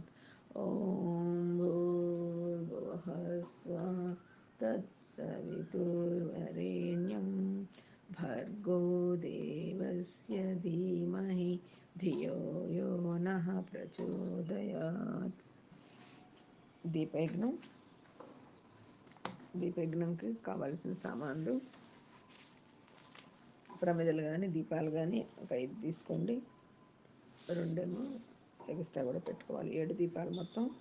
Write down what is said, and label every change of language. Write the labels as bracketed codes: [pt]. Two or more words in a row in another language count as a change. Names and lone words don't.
[sa] ओम भूर्भुवः स्वः तत्सवितुर्वरेण्यं भर्गो देवस्य धीमहि धियो यो नः प्रचोदयात्. [te] దీపయజ్ఞంకి కావాల్సిన సామాన్లు ప్రమిదలు కానీ దీపాలు కానీ ఒక 5 తీసుకోండి. 2 ఎక్స్ట్రా కూడా పెట్టుకోవాలి. 7 దీపాలు మొత్తం.